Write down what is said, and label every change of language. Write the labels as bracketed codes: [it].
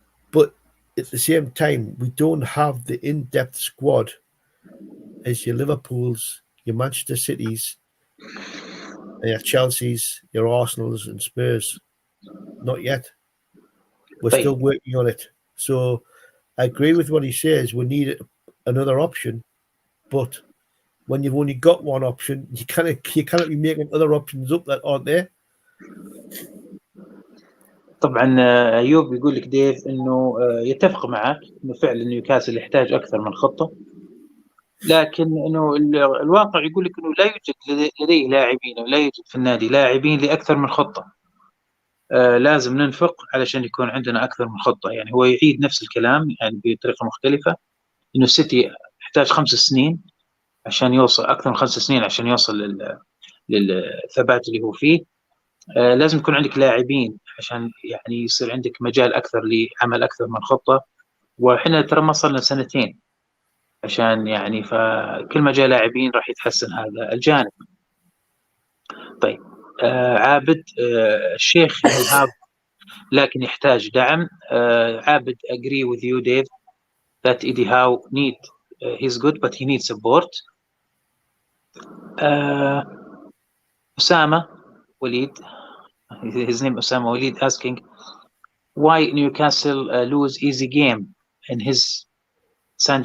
[en] But at the same time, we don't have the in-depth squad as your Liverpools, your Manchester Cities, your Chelseas, your Arsenals and Spurs. Not yet. We're still working on it. So I agree with what he says. We need another option, but when you've only got one option, you cannot be making other options up that aren't there. [ar] طبعا ايوب يقول لك ديف انه يتفق معك انه فعلا نيوكاسل يحتاج اكثر من خطه، لكن انه الواقع يقول لك انه لا يوجد لديه لاعبين او لا يوجد في النادي لاعبين لاكثر من خطه. لازم ننفق علشان يكون عندنا اكثر من خطه. يعني هو يعيد نفس الكلام يعني بطريقه مختلفه، انه السيتي يحتاج 5 سنين عشان يوصل، اكثر من 5 سنين عشان يوصل للثبات اللي هو فيه. لازم يكون عندك لاعبين عشان يعني يصير عندك مجال اكثر لعمل اكثر من خطه، واحنا ترى ما صلنا سنتين عشان يعني، فكل ما جاء لاعبين راح يتحسن هذا الجانب. طيب عابد الشيخ الهاب لكن يحتاج دعم. [en] عابد agree with you Dave that Eddie Howe he's good but he needs support. أسامة وليد, his name Osama Walid, asking why Newcastle lose easy game in his St.